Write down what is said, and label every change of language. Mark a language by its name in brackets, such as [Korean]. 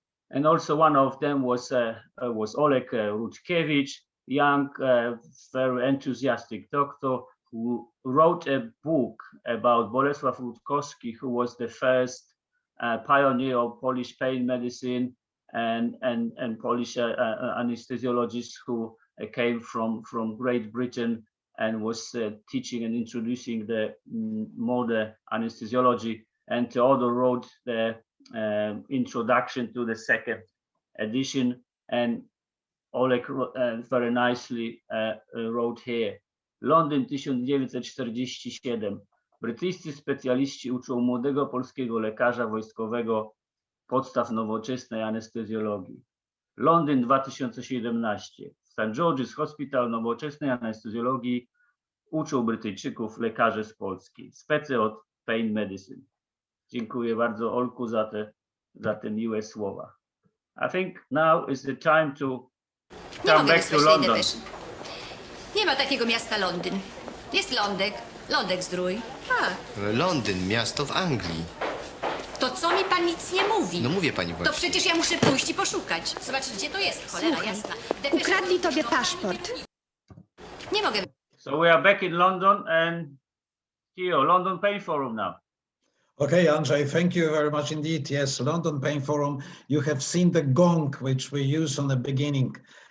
[English] And also one of them was Oleg Ruczkiewicz, young, very enthusiastic doctor who wrote a book about Bolesław Rutkowski, who was the first pioneer of Polish pain medicine and Polish anesthesiologist who came from Great Britain and was teaching and introducing the modern anesthesiology. And Teodor wrote the introduction to the second edition, and Oleg very nicely wrote here. [Polish] Londyn 1947. Brytyjscy specjaliści uczą młodego polskiego lekarza wojskowego podstaw nowoczesnej anestezjologii. Londyn 2017. St. George's Hospital nowoczesnej anestezjologii uczą Brytyjczyków lekarze z Polski. Specy od pain medicine. Dziękuję bardzo, Olku, za te miłe słowa. [English] I think now is the time to come back to London. [Polish] Nie ma takiego miasta Londyn. Jest Lądek Zdrój. Tak. Londyn, miasto w Anglii. To co mi pan nic nie mówi? No mówię pani właśnie. To przecież ja muszę pójść i poszukać. Zobaczyć, gdzie to jest, cholera Słuchaj, jasna. ukradli tobie paszport. Nie mogę. [English] So we are back in London, and here, London Pain Forum now. Okay, Andrzej, thank you very much indeed. Yes, London Pain Forum, you have seen the gong which we used on the beginning.